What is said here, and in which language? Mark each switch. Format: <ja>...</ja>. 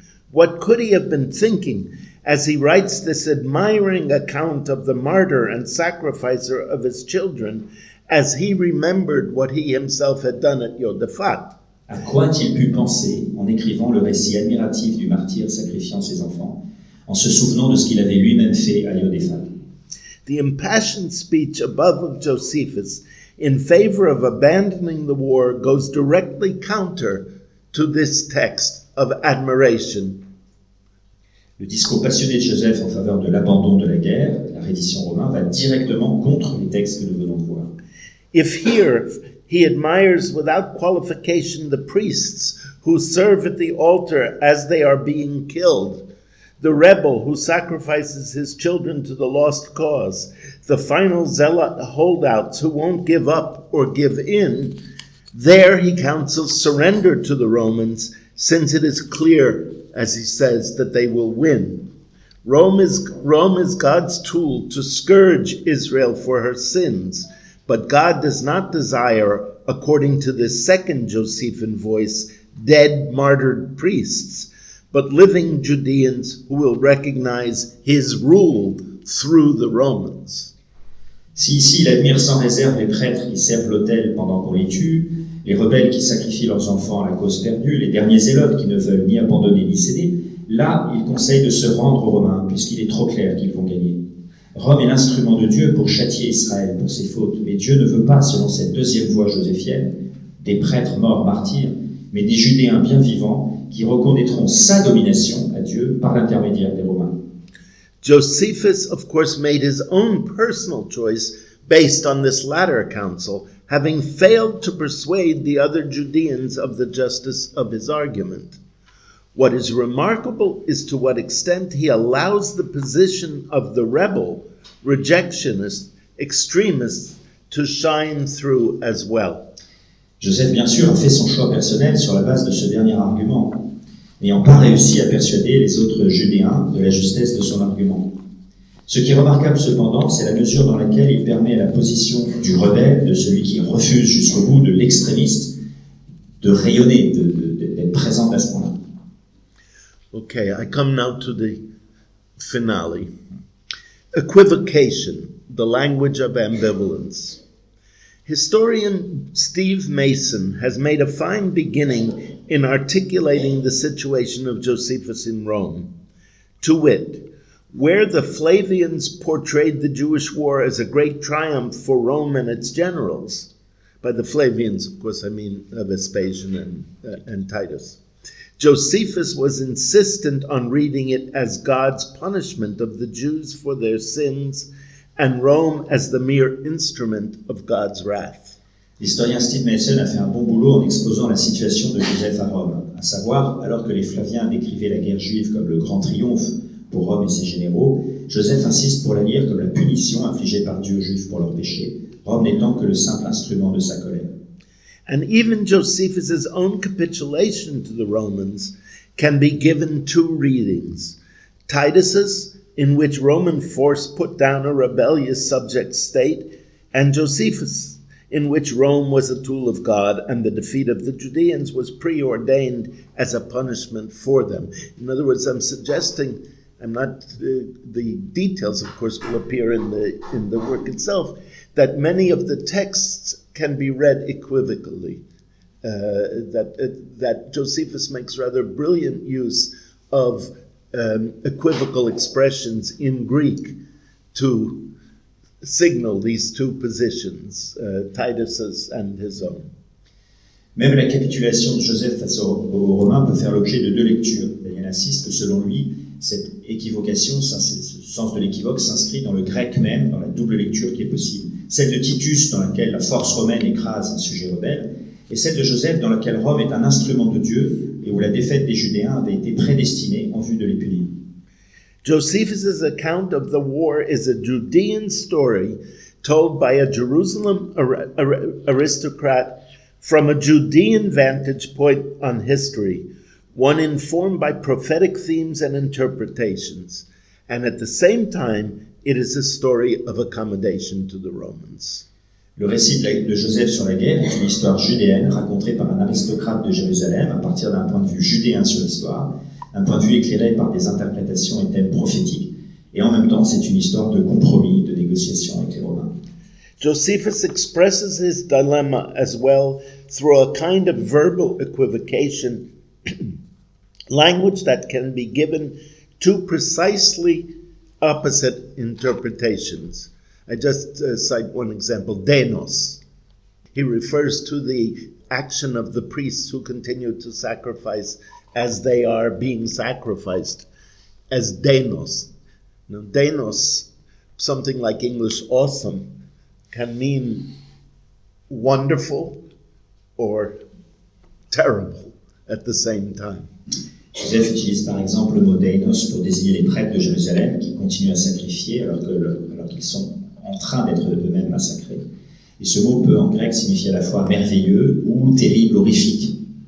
<en>What could he have been thinking as he writes this admiring account of the martyr and sacrificer of his children, as he remembered what he himself had done at Yodafat?</en> <fr>À quoi a-t-il pu penser en écrivant le récit admiratif du martyr sacrifiant ses enfants, en se souvenant de ce qu'il avait lui-même fait à Yodafat?</fr> <en>The impassioned speech above of Josephus in favor of abandoning the war goes directly counter to this text of admiration.</en> <fr>Le discours passionné de Joseph en faveur de l'abandon de la guerre, la reddition romain, va directement contre les textes que nous venons de voir.</fr> <en>If here he admires without qualification the priests who serve at the altar as they are being killed, the rebel who sacrifices his children to the lost cause, the final zealot holdouts who won't give up or give in, there he counsels surrender to the Romans, since it is clear, as he says, that they will win. Rome is God's tool to scourge Israel for her sins, but God does not desire, according to this second Josephan voice, dead martyred priests, but living Judeans who will recognize his rule through the Romans.</en> <fr>Si ici il admire sans réserve les prêtres qui servent l'autel pendant qu'on les tue, les rebelles qui sacrifient leurs enfants à la cause perdue, les derniers zélotes qui ne veulent ni abandonner ni céder, là il conseille de se rendre aux Romains puisqu'il est trop clair qu'ils vont gagner. Rome est l'instrument de Dieu pour châtier Israël pour ses fautes, mais Dieu ne veut pas, selon cette deuxième voie joséphienne, des prêtres morts martyrs, mais des Judéens bien vivants qui reconnaîtront sa domination à Dieu par l'intermédiaire des Romains.</fr> <en>Josephus, of course, made his own personal choice based on this latter counsel, having failed to persuade the other Judeans of the justice of his argument. What is remarkable is to what extent he allows the position of the rebel, rejectionist, extremist to shine through as well.</en> <fr>Joseph, bien sûr, a fait son choix personnel sur la base de ce dernier argument, n'ayant pas réussi à persuader les autres Judéens de la justesse de son argument. Ce qui est remarquable cependant, c'est la mesure dans laquelle il permet à la position du rebelle, de celui qui refuse jusqu'au bout, de l'extrémiste, de rayonner, d'être présente à ce point-là.</fr> <en>Okay, I come now to the finale. Equivocation, the language of ambivalence. Historian Steve Mason has made a fine beginning in articulating the situation of Josephus in Rome. To wit, where the Flavians portrayed the Jewish war as a great triumph for Rome and its generals, by the Flavians, of course, I mean Vespasian and Titus, Josephus was insistent on reading it as God's punishment of the Jews for their sins and Rome as the mere instrument of God's wrath.</en> <fr>L'historien Steve Mason a fait un bon boulot en exposant la situation de Joseph à Rome, à savoir, alors que les Flaviens décrivaient la guerre juive comme le grand triomphe pour Rome et ses généraux, Joseph insiste pour la lire comme la punition infligée par Dieu aux Juifs pour leurs péchés, Rome n'étant que le simple instrument de sa colère.</fr> <en>And even Josephus' own capitulation to the Romans can be given two readings. Titus's, in which Roman force put down a rebellious subject state, and Josephus, in which Rome was a tool of God and the defeat of the Judeans was preordained as a punishment for them. In other words, I'm suggesting, the details of course will appear in the work itself, that many of the texts can be read equivocally, that Josephus makes rather brilliant use of equivocal expressions in Greek to signal these two positions, Titus's and his own.</en> <fr>Même la capitulation de Joseph face aux Romains peut faire l'objet de deux lectures. Daniel insiste que selon lui, Cette équivocation, ce sens de l'équivoque s'inscrit dans le grec même, dans la double lecture qui est possible. Celle de Titus, dans laquelle la force romaine écrase un sujet rebelle, et celle de Joseph, dans laquelle Rome est un instrument de Dieu et où la défaite des Judéens avait été prédestinée en vue de les punir.</fr> <en>Josephus' account of the war is a Judean story told by a Jerusalem aristocrat from a Judean vantage point on history, one informed by prophetic themes and interpretations, and at the same time, it is a story of accommodation to the Romans.</en> <fr>Le récit de Joseph sur la guerre est une histoire judéenne racontée par un aristocrate de Jérusalem à partir d'un point de vue judéen sur l'histoire, un point de vue éclairé par des interprétations et thèmes prophétiques, et en même temps, c'est une histoire de compromis, de négociation avec les Romains.</fr> <en>Josephus expresses his dilemma as well through a kind of verbal equivocation, language that can be given two precisely opposite interpretations. I just cite one example, denos. He refers to the action of the priests who continue to sacrifice as they are being sacrificed as denos. Now, denos, something like English awesome, can mean wonderful or terrible at the same time.</en> <fr>Joseph utilise par exemple le mot deinos pour désigner les prêtres de Jérusalem qui continuent à sacrifier alors qu'ils sont en train d'être eux-mêmes massacrés. Et ce mot peut en grec signifier à la fois merveilleux ou terrible, horrifique.</fr>